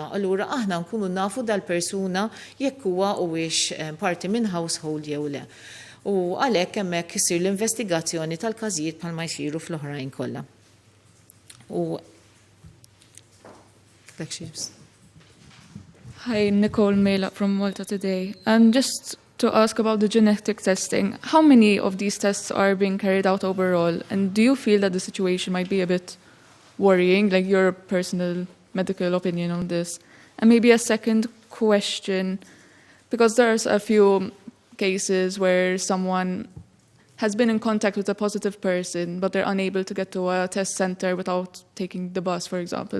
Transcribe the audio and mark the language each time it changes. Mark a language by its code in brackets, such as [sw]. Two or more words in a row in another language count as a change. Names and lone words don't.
[mt] Allura aħna nkunu nafu dal-persuna jekk huwa huwiex parti minn household jew le. U għalhekk hemmhekk isir l-investigazzjoni tal-każijiet bħalma jsiru fl-oħrajn kollha. U [en] Hi, Nicole Mela from Malta today. Just to ask about the genetic testing, how many of these tests are being carried out overall? And do you feel that the situation might be a bit worrying, like your personal medical opinion on this? And maybe a second question, because there's a few cases where someone has been in contact with a positive person, but they're unable to get to a test center without taking the bus, for example.